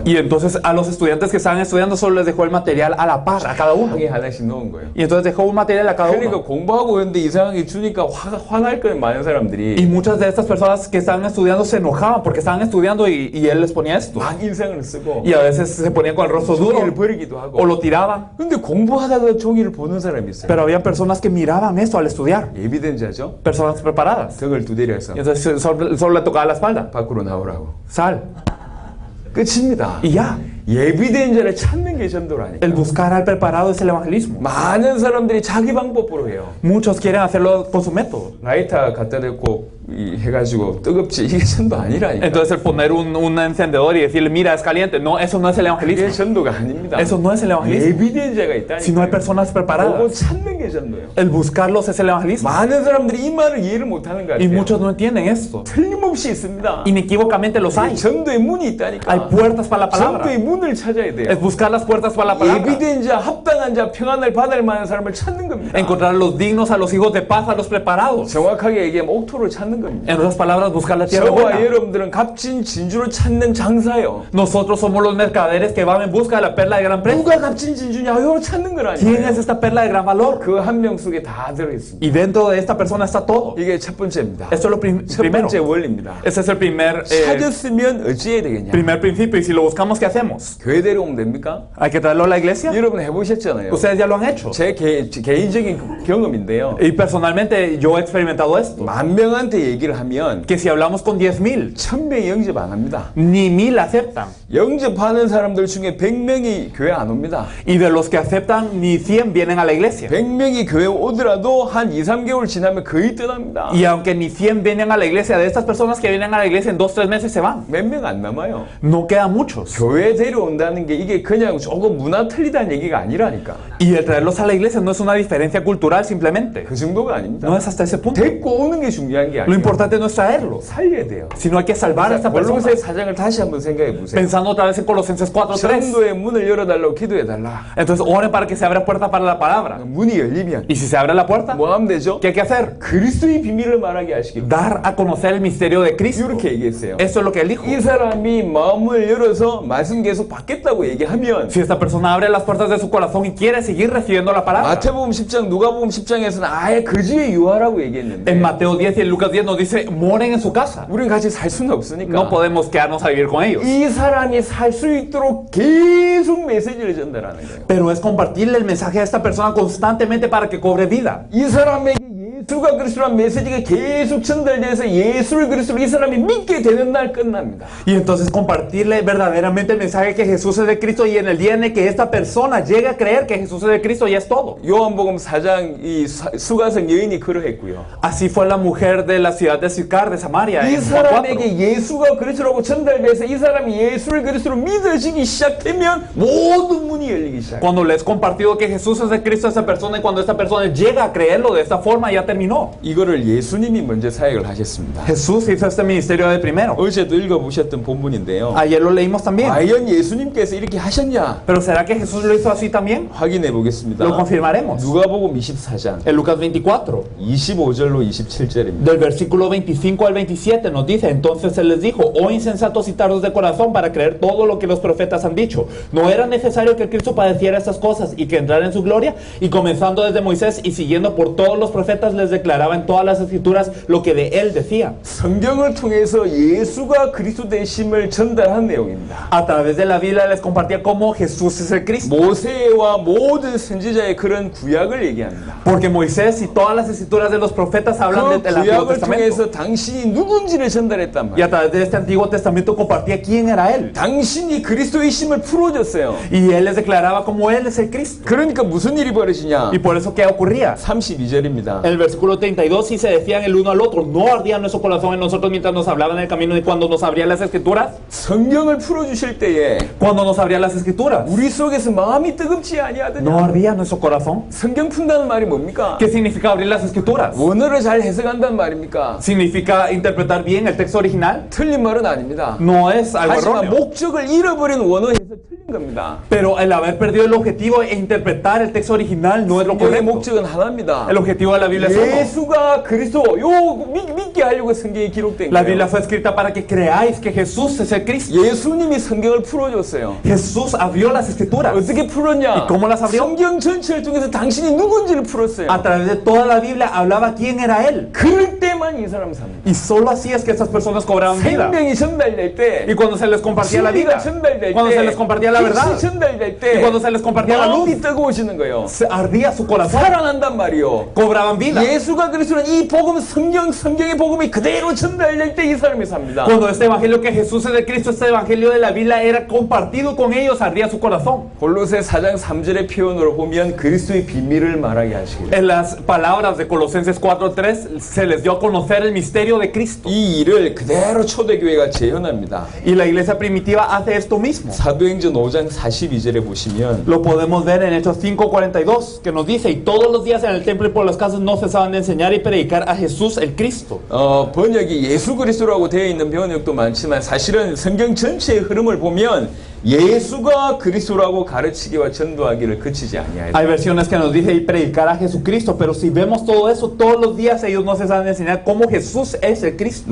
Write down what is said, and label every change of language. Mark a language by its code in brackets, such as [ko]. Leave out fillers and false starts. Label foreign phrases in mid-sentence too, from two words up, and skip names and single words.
[es] Y entonces a los estudiantes que estaban estudiando solo les dejó el material a la par, a cada uno. [ko] 하나씩 놓은 거예요. [es] Y entonces dejó un material a cada [ko] 그러니까 [es] uno. [ko] 공부하고 있는데 이상하게 주니까 화날 거예요. 많은 [es] Y [ko] 사람들이 [es] muchas de estas personas que estaban estudiando se enojaban porque estaban estudiando y él les ponía esto. [ko] 막 인상을 쓰고 [es] Y a veces se ponían con el rostro duro [ko] 종이를 버리기도 [es] o [ko] 하고. [es] lo tiraban. [ko] 근데 공부하다가 종이를 보는 사람이 있어요. [es] Pero había personas que miraban esto al estudiar. [ko] 예비된 자죠. [es] Personas preparadas. [ko] 등을 두드려서 [es] Y entonces solo le tocaba la espalda. [ko] 밖으로 나오라고. [es] Sal. [ko] 끝입니다. [es] y ya. [ko] 예비된 자를 찾는 게 전도라니까. [es] El buscar al preparado es el evangelismo. [ko] 많은 사람들이 자기 방법으로 해요. [es] Muchos quieren hacerlo con su método. [ko] 라이터 갖다 대고 해가지고 뜨겁지, 이게 전도 아니라니까. [es] Entonces el poner un encendedor y decirle, mira, es caliente. No, eso no es el [ko] 이게 [es] evangelismo. [ko] 전도가 아닙니다. [es] Eso no es el evangelismo. [ko] 예비된 자가 있다니까. [es] Si no hay personas [ko] 그거 [es] preparadas, [ko] 찾는 게 전도예요. [es] el buscarlos es el evangelismo. [ko] 많은 사람들이 이 말을 이해를 못하는 것 [es] Y [ko] 같아요. [es] muchos no entienden esto. [ko] 틀림없이 있습니다. [es] Inequívocamente los hay. [ko] 전도의 문이 있다니까. [es] Hay puertas para la palabra. [ko] 전도의 문을 찾아야 돼요. [es] Es buscar las puertas para la palabra. [ko] 예비된 자, 합당한 자, 평안을 받을 만한 사람을 찾는 겁니다. [es] Encontrar a los dignos, a los hijos de paz, a los preparados. [ko] 정확하게 얘기하면 옥토를 찾는 겁니다. [es] En otras palabras, buscar la tierra [ko] 저와 [es] buena. [ko] 여러분들은 값진 진주를 찾는 장사예요. [es] Nosotros somos los mercaderes que van en busca de la perla de gran precio. [ko] 누가 값진 진주냐? 이걸 찾는 [es] ¿Quién [ko] 거라니까요. [es] es esta perla de gran valor? [ko] 그 한 명 속에 다 들어있습니다. [es] Y dentro de esta persona está todo. [ko] 이게 첫 번째입니다. [es] Esto es lo [ko] 첫 [es] primero. [ko] 번째 원리입니다. [es] Ese es el [ko] 찾았으면 어찌해야 되겠냐? [es] primer principio. Y si lo buscamos, ¿qué hacemos? [ko] 교회 데려오면 됩니까? [es] ¿Hay que traerlo a la iglesia? [ko] 여러분 해보셨잖아요. [es] Ustedes ya lo han hecho. [ko] 제 개인적인 경험인데요. [es] Y personalmente yo he experimentado esto. [ko] 만 명한테 얘기를 하면 [es] Que si hablamos con 10,000, [ko] 1000명이 영접 안 합니다. [es] ni 1,000 aceptan. [ko] 영접하는 사람들 중에 100명이 교회 안 옵니다. [es] Y de los que aceptan, ni 100 vienen a la iglesia. [ko] 100명이 교회 오더라도 한 2, 3개월 지나면 거의 떠납니다. [es] Y aunque ni 100 vienen a la iglesia, de estas personas que vienen a la iglesia en 2-3 meses se van. [ko] 몇 명 안 남아요. [es] No quedan muchos. [ko] 교회 데려온다는 게 이게 그냥 조금 문화 틀리다는 얘기가 아니라니까. [es] Y el traerlos a la iglesia no es una diferencia cultural simplemente. [ko] 그 정도가 아닙니다. [es] No es hasta ese punto. [ko] 데리고 오는 게 중요한 게 [es] Lo [ko] 아니에요. [es] importante no es traerlos, [ko] 살려야 돼요. [es] sino hay que salvar a esta persona. [ko] 골로새 4장을 다시 한번 생각해 보세요. [es] Pensando otra vez en Colosenses 4:3. [ko] 전도의 문을 열어달라고 기도해달라. [es] Entonces oren para que se abra puerta para la palabra. [ko] 문이 열리면 [es] Y si se abre la puerta, [ko] 뭐 하면 되죠? [es] ¿qué hay que hacer? [ko] 그리스도의 비밀을 말하게 하시길. [es] Dar a conocer el misterio de Cristo. [ko] 이렇게 얘기했어요. [es] Eso es lo que él dijo. [ko] 이 사람이 마음을 열어서 말씀 계속 받겠다고 얘기하면 [es] Si esta persona abre las puertas de su corazón y quiere seguir recibiendo la palabra. [ko] 마태복음 10장, 누가복음 10장에서는 아예 거지에 유하라고 얘기했는데 [es] En Mateo 10 y en Lucas 10 nos dice, moren en su casa. [ko] 우리는 같이 살 수는 없으니까 [es] No podemos quedarnos a vivir con ellos. [ko] 이 사람이 살 수 있도록 계속 메시지를 전달하는 거예요. [es] Pero es compartirle el mensaje a esta persona constantemente para que cobre vida. [ko] 이 사람에게 예수가 그리스도란 메시지가 계속 전달돼서 예수를 그리스도로 이 사람이 믿게 되는 날 끝납니다. [es] Y entonces compartirle verdaderamente el mensaje que Jesús es de Cristo y en el día en el que esta persona llegue a creer que Jesús es de Cristo ya es todo. [ko] 요한복음 4장 이 수가성 여인이 그러했고요. [es] Así fue la mujer de la ciudad de Sicar de Samaria. [ko] 이 [es] En Juan 4. [ko] 사람에게 예수가 그리스도라고 전달돼서 이 사람이 예수를 그리스도로 믿어지기 시작하면 모든 문이 열리기 시작해요. [es] Cuando les compartido que Jesús es de Cristo a esa persona y cuando esta persona llega a creerlo de esta forma ya terminó. [ko] 이거를 예수님이 먼저 사역을 하셨습니다. [es] Jesús hizo este ministerio de primero. [ko] 어제도 읽어보셨던 본문인데요. [es] Ayer lo leímos también. [ko] 과연 예수님께서 이렇게 하셨냐? [es] Pero ¿será que Jesús lo hizo así también? [ko] 확인해 보겠습니다. [es] Lo confirmaremos. [ko] 누가복음 24장 [es] En Lucas 24. [ko] 25절로 27절입니다. [es] Del versículo 25 al 27 nos dice, entonces él les dijo, oh insensatos y tardos de corazón para creer todo lo que los profetas han dicho. ¿No era necesario que Cristo padeciera estas cosas y que entrara en su gloria? Y comenzando desde Moisés y siguiendo por todos los profetas les declaraba en todas las escrituras lo que de él decía. [ko] 성경을 통해서 예수가 그리스도 되심을 전달한 내용입니다. [es] A través de la Biblia les compartía cómo Jesús es el Cristo. [ko] 모세와 모든 선지자의 그런 구약을 얘기합니다. [es] Porque Moisés y todas las escrituras de los profetas hablan [ko] 그 [es] del Antiguo [ko] 구약을 [es] Testamento. [ko] 통해서 당신이 누군지를 전달했단 [es] Y a [ko] 말이에요. [es] través de este Antiguo Testamento compartía quién era él. [ko] 당신이 그리스도의 심을 풀어줬어요. [es] Y él les declaraba como él es el Cristo. [ko] 그러니까 무슨 일이 벌어지냐? [es] Y por eso, ¿qué ocurría? [ko] 32절입니다. [es] En el versículo 32, y se decían el uno al otro, ¿no ardía nuestro corazón en nosotros mientras nos hablaban en el camino y cuando nos abría las escrituras? [ko] 성경을 풀어주실 때에 [es] Cuando nos abría las escrituras, [ko] 우리 속에서 마음이 뜨겁지 아니하더냐? [es] ¿no ardía nuestro corazón? [ko] 성경 푼다는 말이 뭡니까? [es] ¿Qué significa abrir las escrituras? [ko] 원어를 잘 해석한다는 말입니까? [es] ¿Significa interpretar bien el texto original? [ko] 틀린 말은 아닙니다. [es] No es algo [ko] 하지만 [es] erróneo. [ko] 목적을 잃어버린 원어 해석 틀린 겁니다. [es] Pero el haber perdido el objetivo e interpretar el texto original no es lo [ko] 성경의 [es] correcto. [ko] 목적은 하나입니다. [es] El objetivo de la Biblia es uno. [ko] 예수가 그리스도 믿게 하려고 성경이 기록된 [es] La [ko] 거예요. [es] Biblia fue escrita para que creáis que Jesús es el Cristo. [ko] 예수님이 성경을 풀어줬어요. [es] Jesús abrió las escrituras. [ko] 어떻게 풀었냐? [es] ¿Y cómo las abrió? [ko] 성경 전체를 통해서 당신이 누군지를 풀었어요. [es] A través de toda la Biblia hablaba quién era él. [ko] 그럴 때 그때만 이 사람 삽니다. [es] Y solo así es que estas personas cobraban vida. [ko] 생명이 전달될 때, [es] Y cuando se les compartía la vida, [ko] 진리가 전달될 [es] cuando se [ko] 때, [es] les compartía la verdad, [ko] 빛이 전달될 [es] y [ko] 때, [es] cuando se les compartía la luz, [ko] 마음이 뜨거워지는 거예요. [es] se ardía su corazón, [ko] 살아난단 말이요. [es] cobraban vida. [ko] 예수가 그리스도는 이 복음, 성경의 복음이 그대로 전달될 때 이 사람이 삽니다. [es] Cuando este evangelio que Jesús es de Cristo, este evangelio de la Biblia era compartido con ellos, ardía su corazón. [ko] 골로새 4장 3절의 표현으로 보면 그리스도의 비밀을 말하게 하시기를. [es] En las palabras de Colosenses 4:3 se les dio a conocer el misterio de Cristo. [ko] 이 일을 그대로 초대교회가 재현합니다. [es] Y la iglesia primitiva hace esto mismo. [ko] 사도행전 5장 42절에 보시면 [es] Lo podemos ver en Hechos 5:42, que nos dice, y todos los días en el templo y por las casas no cesaban de enseñar y predicar a Jesús el Cristo. [ko] 번역이 예수 그리스도라고 되어 있는 번역도 많지만 사실은 성경 전체의 흐름을 보면 예수가 그리스도라고 가르치기와 전도하기를 그치지 아니하였다. [es] Hay versiones que nos dice y predicar a Jesucristo, pero si vemos todo eso, todos los días ellos no cesaban de enseñar cómo Jesús es el Cristo.